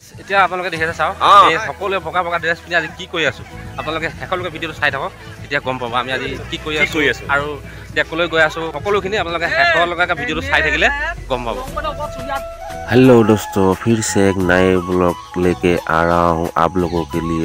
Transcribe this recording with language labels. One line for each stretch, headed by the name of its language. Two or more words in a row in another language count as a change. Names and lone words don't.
Assamese: এতিয়া আপোনালোকে দেখিছে চাওক এই সকলোৱে বগা বগা ড্ৰেছ পিন্ধি আজি কি কৰি আছো আপোনালোকে শেষলৈকে ভিডিঅ'টো চাই থাকক তেতিয়া গম পাব আমি আজি কি কৰি আছো আৰু এতিয়া কলৈ গৈ আছো সকলোখিনি আপোনালোকে শেষলৈকে ভিডিঅ'টো চাই থাকিলে গম পাব।
Hindi: हेलो दोस्तों, फिर से एक नए ब्लॉग लेके आ रहा हूँ आप लोगों के लिए।